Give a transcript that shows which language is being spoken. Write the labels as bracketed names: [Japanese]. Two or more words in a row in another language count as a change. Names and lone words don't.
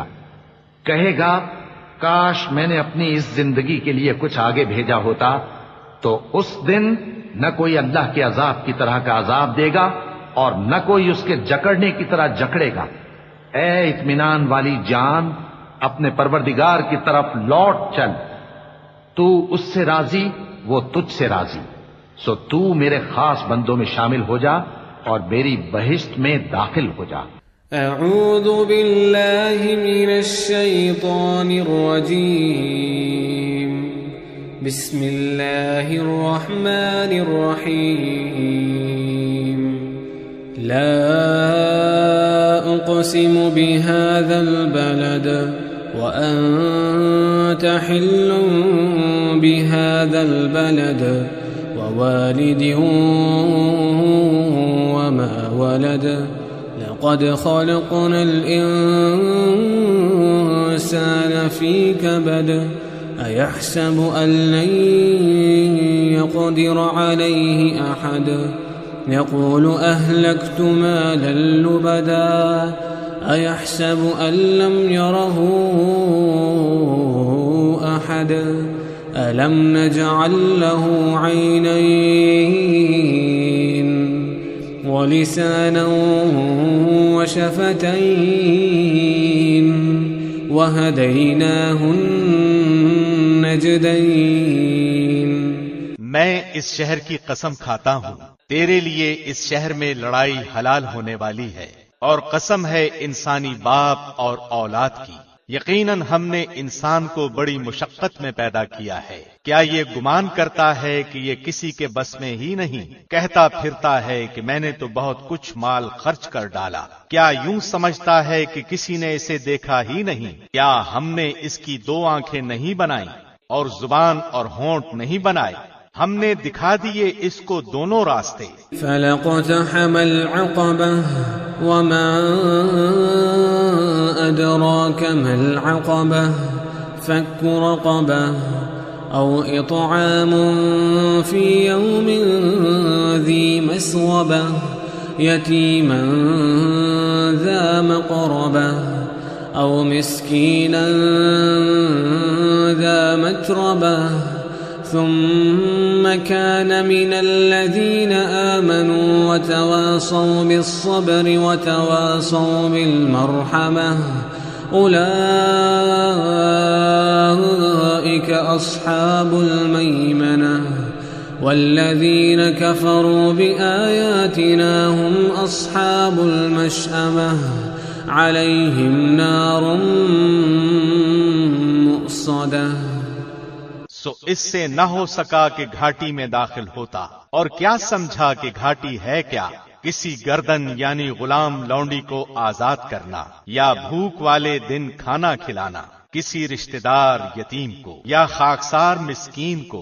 [Hindi] कहेगा, काश मैंने अपनी इस जिंदगी के लिए कुछ आगे भेजा होता, तो उस दिन न कोई अल्लाह के अजाब की तरह का अजाब देगा और न कोई उसके जकड़ने की तरह जकड़ेगा। ए इत्मीनान वाली जान, अपने परवरदिगार की तरफ लौट चल, तू उससे राजी, वो तुझसे राजी, सो तू मेरे खास बंदों में शामिल हो जा और मेरी बहिश्त में दाखिल हो जा। [Arabic] أعوذ بالله من الشيطان الرجيم بسم الله الرحمن الرحيم. لا أقسم بهذا البلد وأنت حل بهذا البلد ووالد وما ولد لقد خلقنا الإنسان في كبد أيحسب أن لن يقدر عليه أحد يقول أهلكت مالا لبدا أيحسب أن لم يره أحد ألم نجعل له عينين ولسانا وشفتين وهديناه النجدين. [Hindi] मैं इस शहर की कसम खाता हूँ, तेरे लिए इस शहर में लड़ाई हलाल होने वाली है, और कसम है इंसानी बाप और औलाद की। यकीनन हमने इंसान को बड़ी मुशक्कत में पैदा किया है। क्या ये गुमान करता है कि ये किसी के बस में ही नहीं? कहता फिरता है कि मैंने तो बहुत कुछ माल खर्च कर डाला। क्या यूं समझता है कि किसी ने इसे देखा ही नहीं? क्या हमने इसकी 2 आंखें नहीं बनाई और जुबान और होंठ नहीं बनाए? हमने दिखा दिए इसको दोनों रास्ते। [Arabic] فلا اقتحم العقبة وما أدراك ما العقبة فك رقبة أو إطعام في يوم ذي مسغبة يتيما ذا مقربة أو مسكينا ذا متربة ثم كان من الذين آمنوا وتواصوا بالصبر وتواصوا بالمرحمة أولئك أصحاب الميمنة والذين كفروا بآياتنا هم أصحاب المشأمة عليهم نار مؤصدة। [Hindi] सो इससे न हो सका कि घाटी में दाखिल होता, और क्या समझा कि घाटी है क्या? किसी गर्दन यानी गुलाम लौंडी को आजाद करना, या भूख वाले दिन खाना खिलाना किसी रिश्तेदार यतीम को या खाकसार मिस्कीन को।